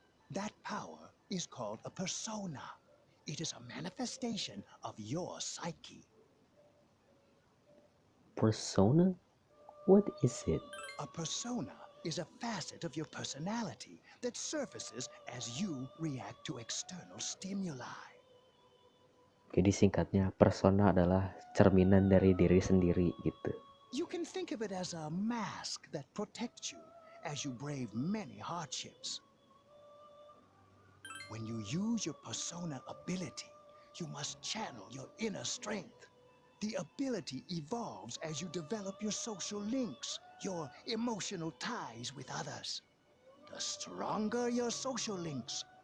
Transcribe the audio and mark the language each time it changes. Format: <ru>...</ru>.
<en>That power is called a persona. It is a manifestation of your psyche. Persona? What is it? A persona is a facet of your personality that surfaces as you react to external stimuli.</en> <id>Jadi singkatnya, persona adalah cerminan dari diri sendiri gitu.</id> <en>You can think of it as a mask that protects you as you brave many hardships. When you use your persona ability, you must channel your inner strength. The ability evolves as you develop your social links, your emotional ties with others. The stronger your social links,</en>